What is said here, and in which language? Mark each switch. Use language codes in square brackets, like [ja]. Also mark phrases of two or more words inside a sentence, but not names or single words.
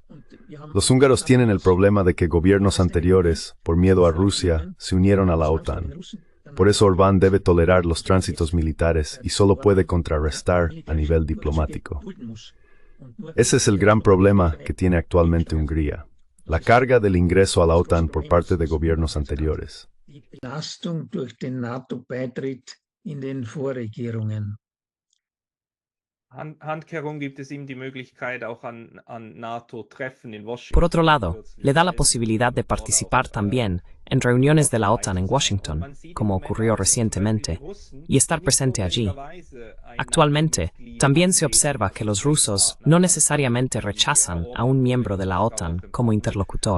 [es] Los húngaros tienen el problema de que gobiernos anteriores, por miedo a Rusia, se unieron a la OTAN. Por eso Orbán debe tolerar los tránsitos militares y solo puede contrarrestar a nivel diplomático. Ese es el gran problema que tiene actualmente Hungría. La carga del ingreso a la OTAN por parte de gobiernos anteriores. [de] Belastung durch den NATO-Beitritt in den Vorregierungen. Handkehrung gibt es ihm die Möglichkeit auch an NATO-Treffen in Washington. [es] Por otro lado, le da la posibilidad de participar también en reuniones de la OTAN en Washington, como ocurrió recientemente, y estar presente allí. Actualmente, también se observa que los rusos no necesariamente rechazan a un miembro de la OTAN como interlocutor.